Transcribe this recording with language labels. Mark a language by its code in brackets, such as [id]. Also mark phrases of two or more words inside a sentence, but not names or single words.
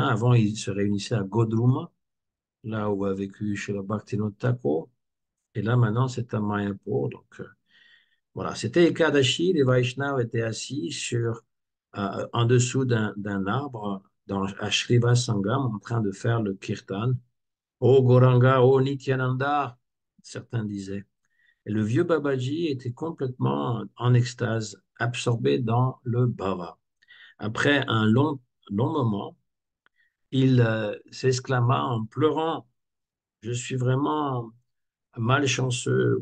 [fr] Avant, il se réunissait à Godruma, là où a vécu Srila Bhaktivinoda Thakur. Et là maintenant, c'est à Mayapur. Donc voilà, c'était Ekadashi. Les Vaishnavas étaient assis en dessous d'un arbre à Srivas Sangam en train de faire le kirtan. Oh Goranga, oh Nityananda, certains disaient. Et le vieux Babaji était complètement en extase, absorbé dans le bhava. Après un long moment, il s'exclama en pleurant, je suis vraiment malchanceux.